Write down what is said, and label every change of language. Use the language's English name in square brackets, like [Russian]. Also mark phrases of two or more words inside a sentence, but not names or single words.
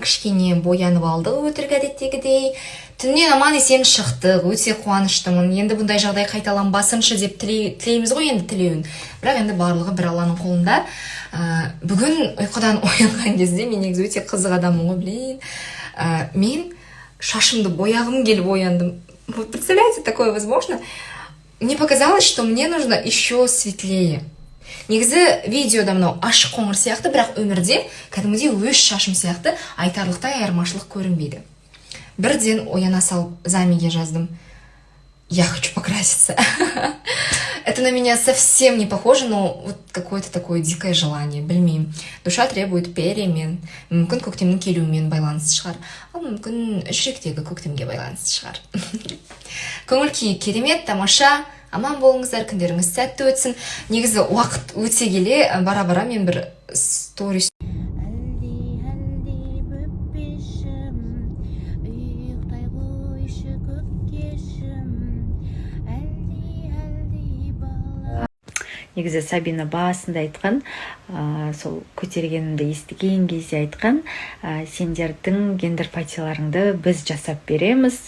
[Kazakh] Кішкене боянып алдық өтірік әдеттегідей. Түннен аман есен шықтық. Өте қуаныштымын. Енді бұндай жағдай қайталанбасыншы деп тілейміз ғой, енді тілеуін. Бірақ енді барлығы бір Алланың қолында. Бүгін ұйқыдан оянған кезде мен негізі өте қызық адаммын ғой, блин. Мен шашымды бояғым келіп ояндым. [Russian] Вот представляете, такое возможно? Мне показалось, что мне нужно еще светлее. [Kazakh] Негізі видеода мынау ашық қоңыр сияқты, бірақ өмірде кәдімгідей өз шашым сияқты айтарлықтай айырмашылық көрінбейді. Бірден ояна салып Замиге жаздым: [Russian] я хочу покраситься. Это на меня совсем не похоже, но вот какое-то такое дикое желание, білмеймін. Душа требует перемен. [Kazakh] Мүмкін көктемнің келуімен байланысты шығар, ал мүмкін жүректегі көктемге байланысты шығар. Көңіл күй керемет, тамаша. Аман болыңыздар, күндеріңіз сәтті өтсін. Негізі уақыт өте келе бара-бара мен бір сторис Негізі Сабина басында айтқан, сол көтергенімді естіген кезде айтқан, сендердің гендер партияларыңды біз жасап береміз.